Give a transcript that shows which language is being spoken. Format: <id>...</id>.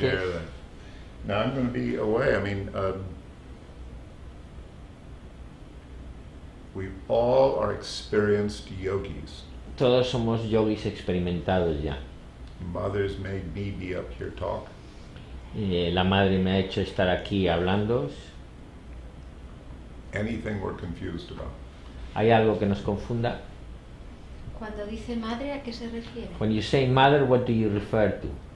<en>that. Now I'm going to be away. I mean, we all are experienced yogis.</en> <es>Todos somos yogis experimentados ya.</es> <en>Mothers made me be up here talk.</en> <es>La madre me ha hecho estar aquí hablando.</es> <en>Anything we're confused about.</en> <es>¿Hay algo que nos confunda? Cuando dice madre, ¿a qué se refiere?</es> <en>When you say mother, what do you refer to?</en>